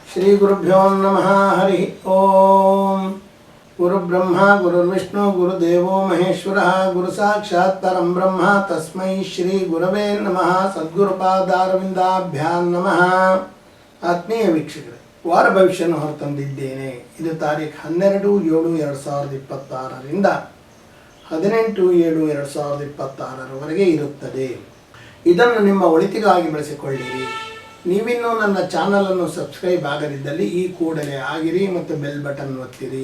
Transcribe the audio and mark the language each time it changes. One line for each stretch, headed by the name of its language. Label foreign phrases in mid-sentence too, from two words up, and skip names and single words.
Sanskrit: ಶ್ರೀ ಗುರುಭ್ಯೋ ನಮಃ. ಹರಿ ಓಂ. ಗುರುಬ್ರಹ್ಮ ಗುರುರ್ವಿಷ್ಣು ಗುರುದೇವೋ ಮಹೇಶ್ವರ ಗುರು ಸಾಕ್ಷಾತ್ ಪರಂ ಬ್ರಹ್ಮ ತಸ್ಮೈ ಶ್ರೀ ಗುರವೇ ನಮಃ. ಸದ್ಗುರುಪಾದಾರವಿಂದಾಭ್ಯಾಂ ನಮಃ.
Kannada: ಆತ್ಮೀಯ ವೀಕ್ಷಕರೇ, ವಾರ ಭವಿಷ್ಯವನ್ನು ಹೊರತಂದಿದ್ದೇನೆ. ಇದು ತಾರೀಖು 12/7/2026ರಿಂದ 18/7/2026ರವರೆಗೆ ಇರುತ್ತದೆ. ಇದನ್ನು ನಿಮ್ಮ ಒಳಿತಿಗಾಗಿ ಬಳಸಿಕೊಳ್ಳಿರಿ. ನೀವಿನ್ನೂ ನನ್ನ ಚಾನಲನ್ನು ಸಬ್ಸ್ಕ್ರೈಬ್ ಆಗದಿದ್ದಲ್ಲಿ ಈ ಕೂಡಲೇ ಆಗಿರಿ ಮತ್ತು
English: bell button
Kannada: ಒತ್ತಿರಿ.